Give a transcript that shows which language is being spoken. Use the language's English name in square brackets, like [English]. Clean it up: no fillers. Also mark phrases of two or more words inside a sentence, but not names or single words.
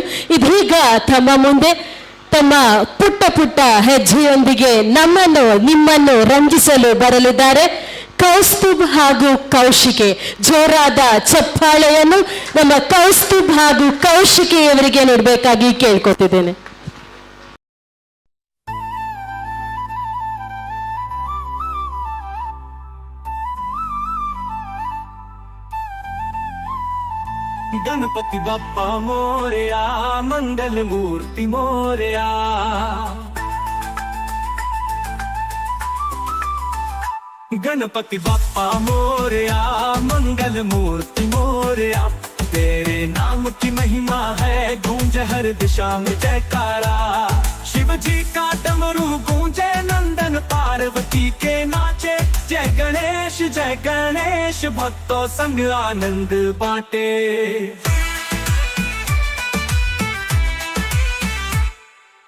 [Kannada] ಇದೀಗ ತಮ್ಮ ಮುಂದೆ ತಮ್ಮ ಪುಟ್ಟ ಪುಟ್ಟ ಹೆಜ್ಜೆಯೊಂದಿಗೆ ನಿಮ್ಮನ್ನು ರಂಜಿಸಲು ಬರಲಿದ್ದಾರೆ ಕೌಸ್ತುಭ್ ಹಾಗೂ ಕೌಶಿಕೆ. ಜೋರಾದ ಚಪ್ಪಾಳೆಯನ್ನು ನಮ್ಮ ಕೌಸ್ತುಭ್ ಹಾಗೂ ಕೌಶಿಕೆಯವರಿಗೆ ನೀಡಬೇಕಾಗಿ ಕೇಳ್ಕೊತಿದ್ದೇನೆ. [Marathi] गणपति बाप्पा मोरया मंगल मूर्ति मोरया गणपति बाप्पा मोरया मंगल मूर्ति मोरया [Hindi] तेरे नाम की महिमा है गूंज हर दिशा में जयकारा शिव जी का डमरू गूंजे नंदन पार्वती के नाचे जय गणेश भक्तों संग आनंद बांटे।